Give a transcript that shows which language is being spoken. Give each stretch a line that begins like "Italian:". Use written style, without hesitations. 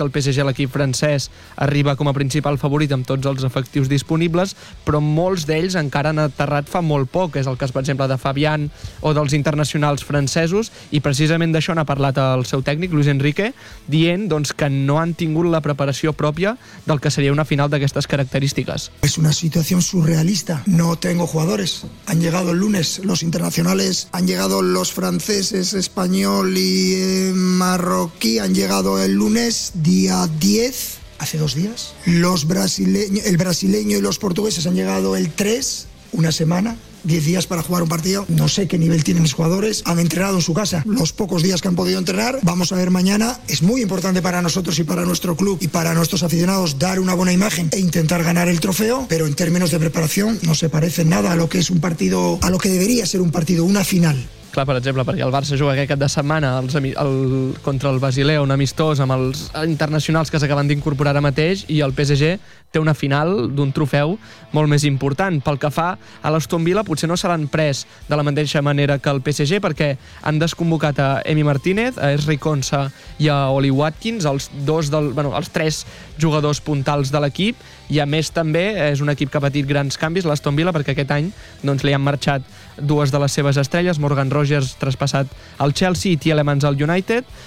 Catalan: El PSG, l'equip francès, arriba com a principal favorit amb tots els efectius disponibles, però molts d'ells encara han aterrat fa molt poc. És el cas, per exemple, de Fabian o dels internacionals francesos, i precisament d'això n'ha parlat el seu tècnic, Luis Enrique, dient doncs, que no han tingut la preparació pròpia del que seria una final d'aquestes característiques.
Spanish: Es una situación surrealista. No tengo jugadores. Han llegado el lunes los internacionales, han llegado los franceses, español y marroquí, han llegado el lunes día 10. Hace dos días. El brasileño y los portugueses han llegado el 3, una semana, 10 días para jugar un partido. No sé qué nivel tienen mis jugadores. Han entrenado en su casa los pocos días que han podido entrenar. Vamos a ver mañana. Es muy importante para nosotros y para nuestro club y para nuestros aficionados dar una buena imagen e intentar ganar el trofeo. Pero en términos de preparación no se parece nada a lo que debería ser un partido, una final.
Catalan: Clar, per exemple, perquè el Barça juga aquest cap de setmana contra el Basilea, un amistós amb els internacionals que s'acaben d'incorporar ara mateix, i el PSG té una final d'un trofeu molt més important. Pel que fa a l'Aston Villa, potser no se l'han pres de la mateixa manera que el PSG, perquè han desconvocat a Emi Martínez, a Esri Konsa i a Ollie Watkins, els tres jugadors puntals de l'equip, i a més també és un equip que ha patit grans canvis, l'Aston Villa, perquè aquest any doncs li han marxat dues de les seves estrelles, Morgan Rogers traspassat al Chelsea i Tielemans al United.